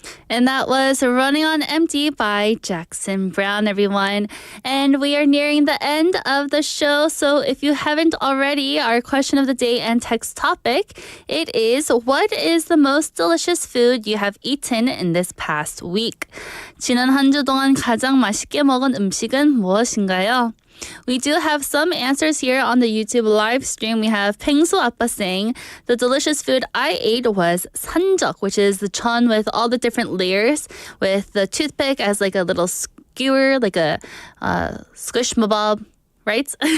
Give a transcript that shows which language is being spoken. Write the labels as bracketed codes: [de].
[en] And that was Running on Empty by Jackson Brown, everyone. And we are nearing the end of the show. So if you haven't already, our question of the day and text topic, it is, what is the most delicious food you have eaten in this past week? [ko] 지난 한 주 동안 가장 맛있게 먹은 음식은 무엇인가요? [en] We do have some answers here on the YouTube live stream. We have Pengsu Appa saying, the delicious food I ate was sanjeok, which is the chon with all the different layers, with the toothpick as like a little skewer, like a squish mabob, right?